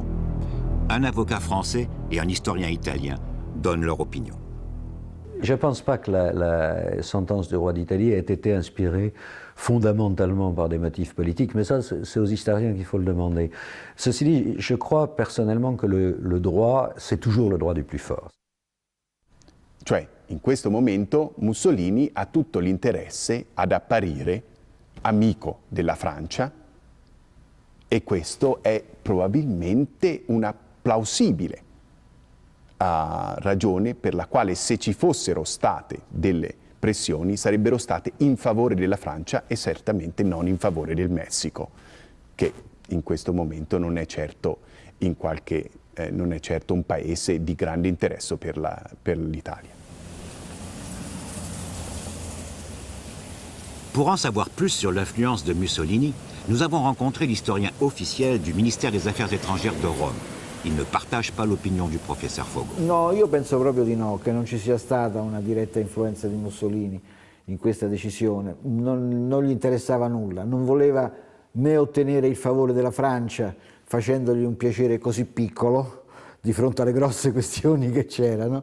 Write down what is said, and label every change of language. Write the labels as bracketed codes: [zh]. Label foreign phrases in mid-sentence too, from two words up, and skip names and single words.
[fr] Un avocat français et un historien italien donnent leur opinion. Je ne pense pas que la sentence du roi d'Italie ait été inspirée fondamentalement par des motifs politiques, mais ça, c'est aux historiens qu'il faut le demander. Ceci dit, je crois personnellement que le droit, c'est toujours le droit du plus fort. [it] Cioè, in questo momento Mussolini ha tutto l'interesse ad apparire amico della Francia e questo è probabilmente una plausibile ragione per la quale se ci fossero state delle pressioni sarebbero state in favore della Francia e certamente non in favore del Messico, che in questo momento non è certo, non è certo un paese di grande interesse per l'Italia. [fr] Pour en savoir plus sur l'influence de Mussolini, nous avons rencontré l'historien officiel du ministère des Affaires étrangères de Rome. Il ne partage pas l'opinion du professeur Fogo. [it] No, io penso proprio di no, che non ci sia stata una diretta influenza di Mussolini in questa decisione. Non gli interessava nulla, non voleva né ottenere il favore della Francia facendogli un piacere così piccolo di fronte alle grosse questioni che c'erano.